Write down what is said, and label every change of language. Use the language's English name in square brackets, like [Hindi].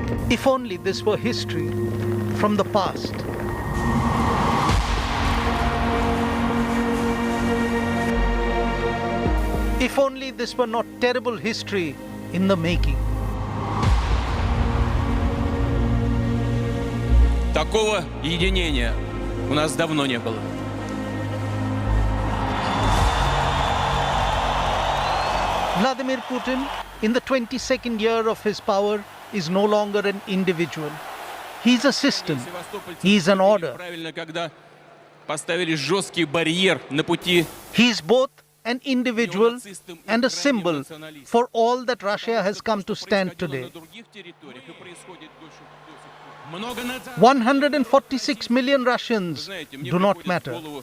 [English] If only this were history from the past. If only this were not terrible history in the making. [Russian] Такого единения у нас давно не было. [English] Vladimir Putin, in the 22nd year of his power, is no longer an individual. He's a system. He's an order. [Russian] Правильно, когда поставили жесткий барьер на пути. [English] He's both an individual and a symbol for all that Russia has come to stand today. 146 million Russians do not matter.